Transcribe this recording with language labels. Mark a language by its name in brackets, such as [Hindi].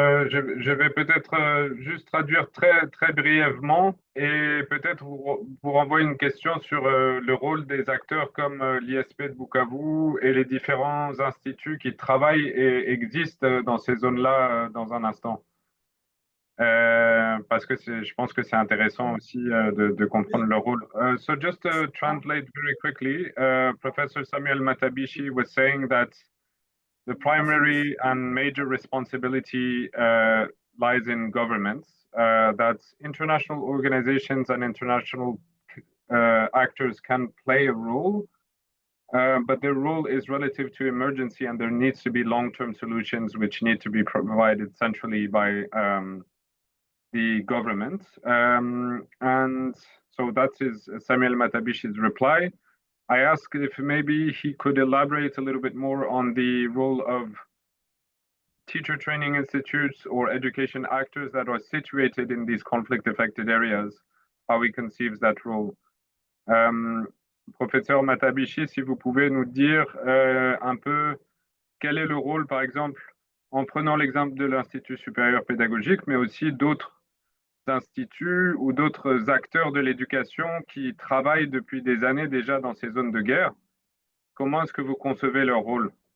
[French] Je vais peut-être juste traduire très brièvement et peut-être vous renvoyer une question sur le rôle des acteurs comme l'ISP de Bukavu et les différents instituts qui travaillent et existent dans ces zones-là dans un instant. Parce que je pense que c'est intéressant aussi de comprendre leur rôle. [English] So just to translate very quickly, Professor Samuel Matabishi was saying that the primary and major responsibility lies in governments, that international organizations and international actors can play a role, but their role is relative to emergency and there needs to be long-term solutions which need to be provided centrally by the government. And so that is Samuel Matabishi's reply. I asked if maybe he could elaborate a little bit more on the role of teacher training institutes or education actors that are situated in these conflict-affected areas, how he conceives that role. [French] Professeur Matabishi, si vous pouvez nous dire un peu quel est le rôle, par exemple, en prenant l'exemple de l'Institut supérieur pédagogique, mais aussi d'autres instituts ou d'autres acteurs de l'éducation qui travaillent depuis des années déjà dans ces zones de guerre. Comment est-ce que vous concevez leur rôle?